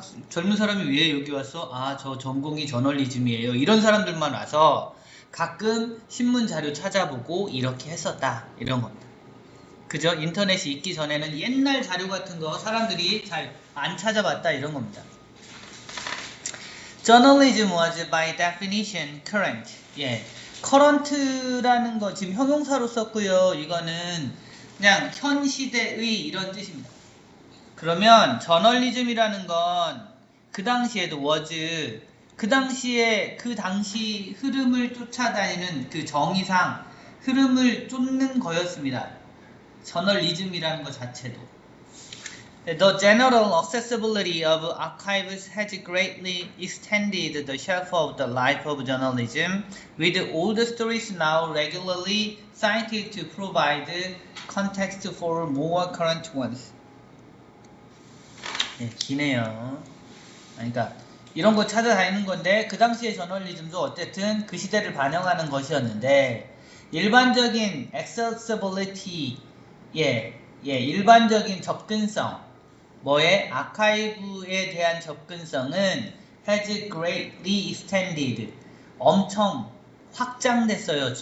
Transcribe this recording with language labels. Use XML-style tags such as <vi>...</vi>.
<ko>젊은 사람이 왜 여기 왔어? 아, 저 전공이 저널리즘이에요. 이런 사람들만 와서 가끔 신문 자료 찾아보고 이렇게 했었다. 이런 겁니다. 그죠? 인터넷이 있기 전에는 옛날 자료 같은 거 사람들이 잘 안 찾아봤다. 이런 겁니다.</ko> <en>Journalism was by definition current.</en> <ko>예. current라는 거 지금 형용사로 썼고요. 이거는 그냥 현 시대의 이런 뜻입니다. 그러면 저널리즘이라는 건 그 당시에도 was 그 당시 흐름을 쫓아다니는 그 정의상 흐름을 쫓는 거였습니다. 저널리즘이라는 것 자체도.</ko> <en>The general accessibility of archives has greatly extended the shelf of the life of journalism, with old stories now regularly cited to provide context for more current ones.</en> <ko>네, 기네요. 그러니까 이런 거 찾아다니는 건데 그 당시의 저널리즘도 어쨌든 그 시대를 반영하는 것이었는데 일반적인 accessibility, 일반적인 접근성, 아카이브에 대한 접근성은</ko> <en>has greatly extended,</en> <ko>엄청 확장됐어요.</ko>